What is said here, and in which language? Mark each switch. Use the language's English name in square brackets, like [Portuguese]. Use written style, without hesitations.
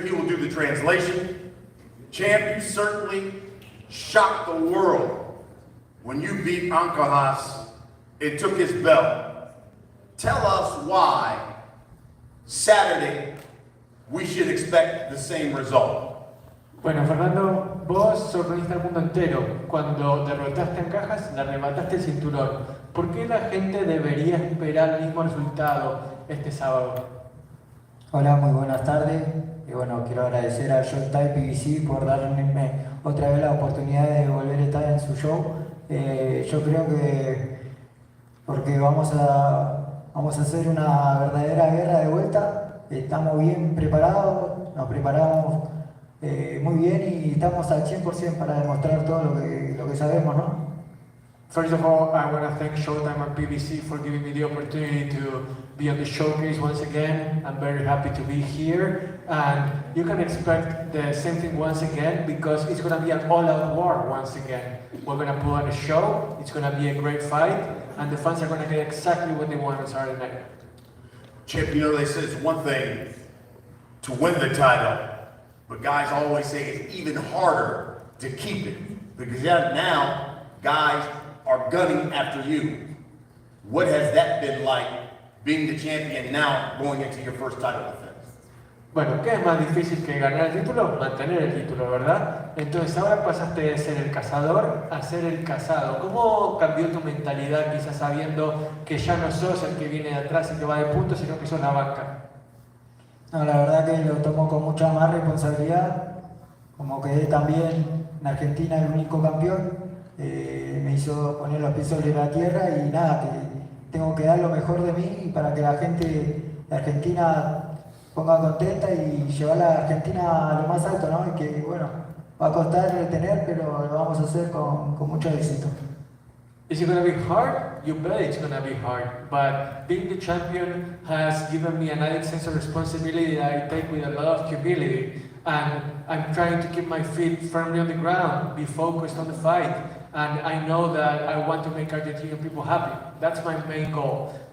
[English] He will do the translation. Champ, you certainly shocked the world when you beat Ancajas and took his belt. Tell us why Saturday we should expect the same result. [Spanish] Bueno, Fernando, vos sorprendiste al mundo entero cuando derrotaste a Cajas, le arrebataste el cinturón. ¿Por qué la gente debería esperar el mismo resultado este sábado? Hola, muy buenas tardes. Y bueno, quiero agradecer a Showtime PBC por darme otra vez la oportunidad de volver a estar en su show. Yo creo que porque vamos a hacer una verdadera guerra de vuelta. Estamos bien preparados, nos preparamos muy bien y estamos al 100% para demostrar todo lo que sabemos, ¿no? [English] First of all, I want to thank Showtime and PBC for giving me the opportunity to be on the showcase once again. I'm very happy to be here, and you can expect the same thing once again because it's going to be an all-out war once again. We're going to put on a show, it's going to be a great fight, and the fans are going to get exactly what they want on Saturday night. Champ, you know, they say it's one thing to win the title, but guys always say it's even harder to keep it because now guys are gunning after you. What has that been like, being the champion now going into your first title defense? [Spanish] Bueno, ¿qué es más difícil que ganar el título? Mantener el título, ¿verdad? Entonces ahora pasaste de ser el cazador a ser el cazado. ¿Cómo cambió tu mentalidad quizás sabiendo que ya no sos el que viene de atrás y que va de punto, sino que sos la banca? No, la verdad que lo tomo con mucha más responsabilidad. Como quedé también en Argentina el único campeón, me hizo poner los pies sobre la tierra y nada, que tengo que dar lo mejor de mí para que la gente de Argentina ponga contenta y llevar a la Argentina a lo más alto, ¿no? Y que bueno, va a costar retener, pero lo vamos a hacer con mucho éxito. [English] Is it going to be hard? You bet it's going to be hard. But being the champion has given me an added sense of responsibility that I take with a lot of humility. And I'm trying to keep my feet firmly on the ground, be focused on the fight. And I know that I want to make Argentinian people happy. That's my main goal.